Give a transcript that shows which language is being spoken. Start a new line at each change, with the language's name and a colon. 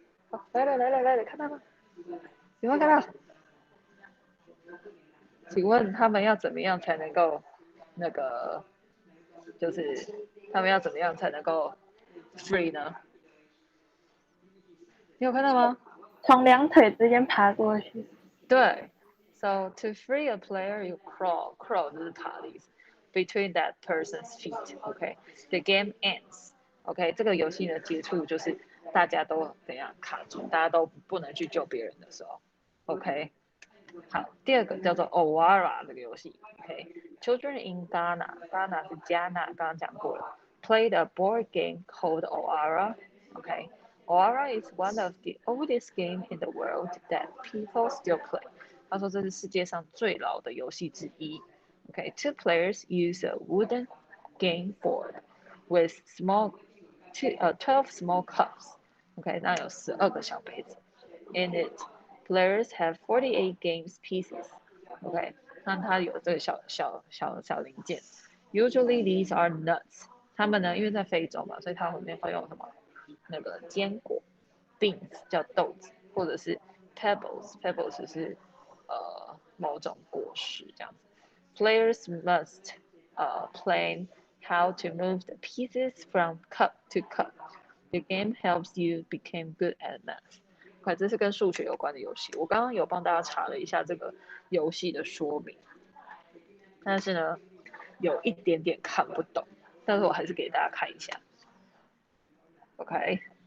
Chinese: 好，来了，看到吗？有没有看到？请问他们要怎么样才能够那个，就是他们要怎么样才能够 free 呢？你有看到吗？从两腿之间爬过去。
English: 对 ，so to free a player, you crawl
Chinese: 就是爬的意思
English: ，between that person's feet. OK, the game ends.
Chinese: OK， 这个游戏呢结束就是大家都怎样卡住，大家都不能去救别人的时候。 OK， 好，第二个叫做 Owara 这个游戏。 OK，
English: Children in Ghana
Chinese: 是加纳，刚刚讲过了。
English: Played a board game called Owara. OK。Owara is one of the oldest game in the world that people still play.
Chinese: 他说这是世界上最老的游戏之一。
English: Two players use a wooden game board with 12 small cups.
Chinese: 那有12个小杯子。
English: In it, players have 48 games pieces.
Chinese: 那它有这个小零件。
English: Usually these are nuts.
Chinese: 他们呢，因为在非洲嘛，所以它里面会用什么？那个坚果 ，beans 叫豆子，或者是 pebbles 是某种果实这样子。
English: Players must plan how to move the pieces from cup to cup. The game helps you become good at math.
Chinese: 这是跟数学有关的游戏。我刚刚有帮大家查了一下这个游戏的说明，但是呢，有一点点看不懂，但是我还是给大家看一下。
English: OK。